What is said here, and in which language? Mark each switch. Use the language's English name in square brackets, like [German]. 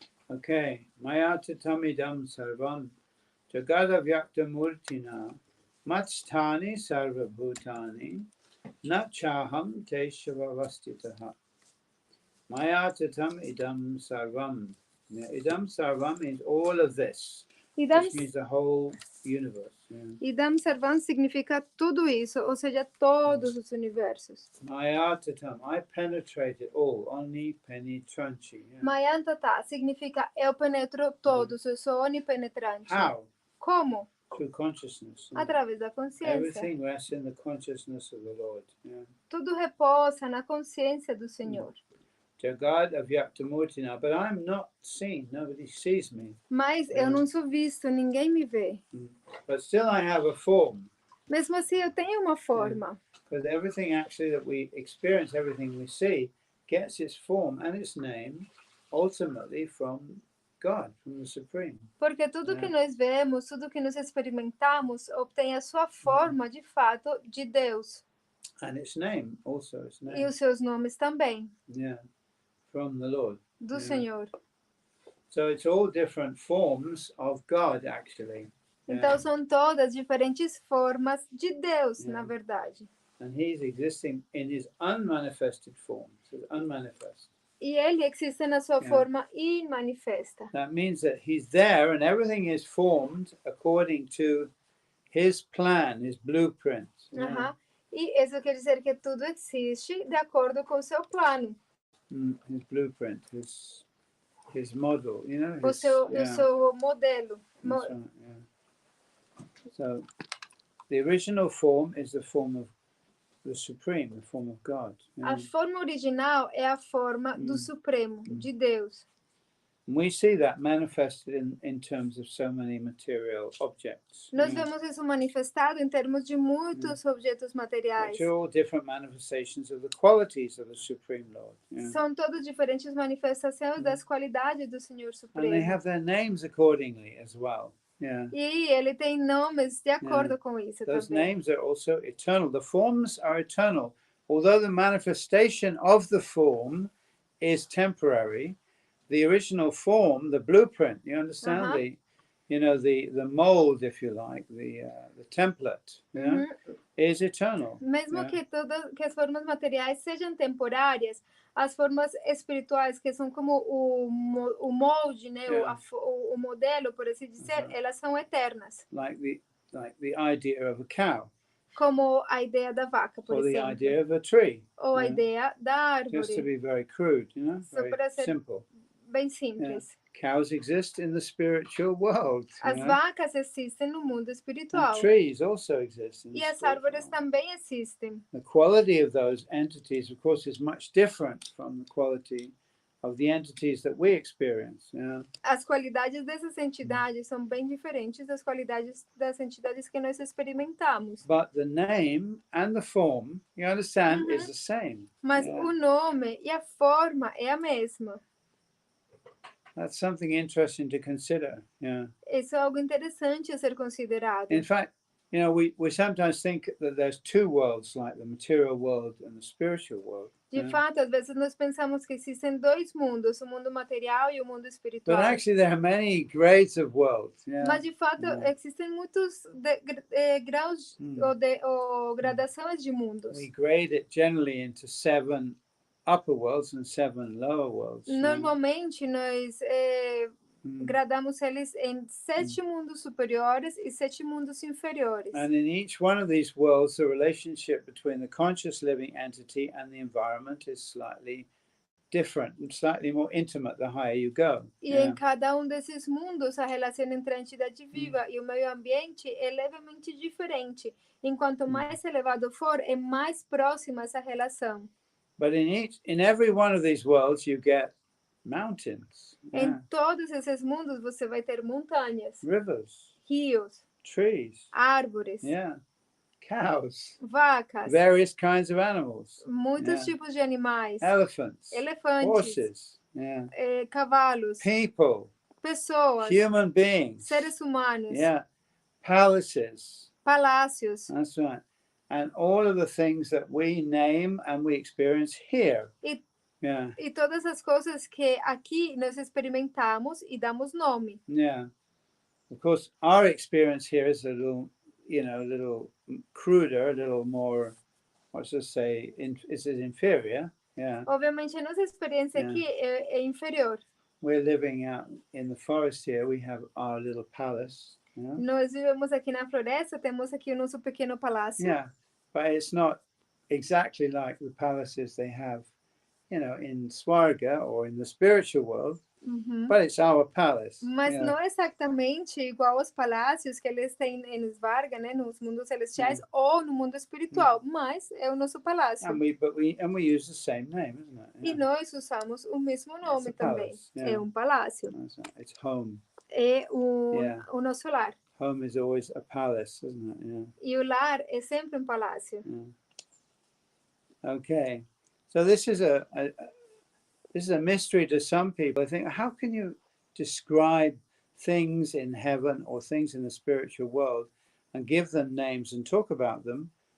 [Sanskrit] Okay. Maya tatamidam sarvam jagada vyakta murtina matstani sarvabhutani nachaham teshava. Maya tatam idam sarvam. Idam sarvam [English] means all of this. which means the whole universe. Yeah. [Portuguese] Idam Sarvam significa tudo isso, ou seja, todos os universos. [Sanskrit] Mayatatam, [English] I penetrate it all, omnipenetrante. Yeah. [Portuguese] Mayantata significa eu penetro todos, eu sou onipenetrante. [English] How? [Portuguese] Como? [English] Through consciousness. Yeah. [Portuguese] Através da consciência. [English] Everything rests in the consciousness of the Lord. Yeah. [Portuguese] Tudo reposa na consciência do Senhor. [Sanskrit] Jagad avyaktamurti [English] now, but I'm not seen. Nobody sees me. [Portuguese] Mas eu não sou visto, ninguém me vê. [English] But still I have a form. [Portuguese] Mesmo assim, eu tenho uma forma. [English] Because everything actually that we experience, everything we see, gets its form and its name ultimately from God, from the Supreme. [Portuguese] Porque tudo que nós vemos, tudo que nós experimentamos, obtém a sua forma, de fato, de Deus. [English] And its name also, its name. [Portuguese] E os seus nomes também. [English] Yeah, from the Lord. [Portuguese] Do Senhor. [English] So it's all different forms of God, actually. [Portuguese] Então são todas diferentes formas de Deus, na verdade. [English] And he's existing in his unmanifested form. So unmanifest. [Portuguese] E ele existe na sua forma imanifesta. [English] That means that he's there and everything is formed according to his plan, his blueprint. [Portuguese] E isso quer dizer que tudo existe de acordo com o seu plano. [English] His blueprint, his model, you know. [Portuguese] O seu modelo. [English] Right, yeah. So the original form is the form of the Supreme, the form of God. [Portuguese] A forma original é a forma do Supremo, de Deus. [English] And we see that manifested in terms of so many material objects. [Portuguese] Nós vemos isso manifestado em termos de muitos objetos materiais. [English] Which are all different manifestations of the qualities of the Supreme Lord. [Portuguese] São todas diferentes manifestações das qualidades do Senhor Supremo. [English] And they have their names accordingly as well. Yeah. [Portuguese] E ele tem nomes de acordo com isso [English] Those [Portuguese] também. [English] names are also eternal. The forms are eternal. Although the manifestation of the form is temporary, the original form, the blueprint, you understand, the mold, if you like, the template, is eternal. [Portuguese] Mesmo que as formas materiais sejam temporárias, as formas espirituais, que são como o molde, né, o modelo, por assim dizer, elas são eternas. [English] Like the idea of a cow. [Portuguese] Como a ideia da vaca, por [English] or [Portuguese] exemplo. [English] The idea of a tree. [Portuguese] Ou a ideia da árvore. [English] Just to be very crude, very simple. [Portuguese] Bem simples. [English] Cows exist in the spiritual world. [Portuguese] As vacas existem no mundo espiritual. [English] And trees also exist in the [Portuguese] e as [English] spiritual [Portuguese] árvores também existem. [English] The quality of those entities, of course, is much different from the quality of the entities that we experience. [Portuguese] As qualidades dessas entidades são bem diferentes das qualidades das entidades que nós experimentamos. [English] But the name and the form, you understand, is the same. [Portuguese] Mas o nome e a forma é a mesma. [English] That's something interesting to consider. [Portuguese] Isso é algo interessante a ser considerado. [English] In fact, we sometimes think that there's two worlds, like the material world and the spiritual world. [Portuguese] De fato, às vezes nós pensamos que existem dois mundos, o mundo material e o mundo espiritual. [English] But actually there are many grades of worlds. [Portuguese] Mas de fato existem muitos graus ou gradações de mundos. [English] We grade it generally into 7 upper worlds and 7 lower worlds. [Portuguese] Normalmente nós gradamos eles em 7 mundos superiores e 7 mundos inferiores. [English] And in each one of these worlds, the relationship between the conscious living entity and the environment is slightly different, slightly more intimate the higher you go. [Portuguese] E em cada desses mundos, a relação entre a entidade viva e o meio ambiente é levemente diferente. Enquanto mais elevado for, é mais próxima essa relação. [English] But in every one of these worlds, you get mountains. [Portuguese] Em todos esses mundos, você vai ter montanhas, [English] rivers, [Portuguese] rios, [English] trees, [Portuguese] árvores, [English] cows, [Portuguese] vacas, [English] various kinds of animals, [Portuguese] muitos tipos de animais, [English] elephants, [Portuguese] elefantes, [English] horses, [Portuguese] cavalos, [English] people, [Portuguese] pessoas, [English] human beings, [Portuguese] seres humanos, [English] palaces, [Portuguese] palácios. [English] That's right. And all of the things that we name and we experience here. [Portuguese] E todas as coisas que aqui nós experimentamos e damos nome. [English] Of course, our experience here is a little cruder, a little more, let's just say, inferior. [Portuguese] Obviamente, a nossa experiência aqui é inferior. [English] we're living out in the forest here. We have our little palace. You know? [Portuguese] Nós vivemos aqui na floresta, temos aqui o nosso pequeno palácio. [English] Yeah, but it's not exactly like the palaces they have, you know, in Swarga or in the spiritual world. But it's our palace. [Portuguese] Mas não é exatamente igual aos palácios que eles têm em Svarga, né, nos mundos celestiais ou no mundo espiritual, mas é o nosso palácio. [English] And we use the same name, isn't it? [Portuguese] E nós usamos o mesmo nome também. É palácio. [English] It's home. [Portuguese] É o nosso lar. [English] Home is always a palace, isn't it? Yeah. [Portuguese] E o lar é sempre palácio. [English] Okay, so this is a mystery to some people. I think, how can you describe things in heaven or things in the spiritual world and give them names and talk about them?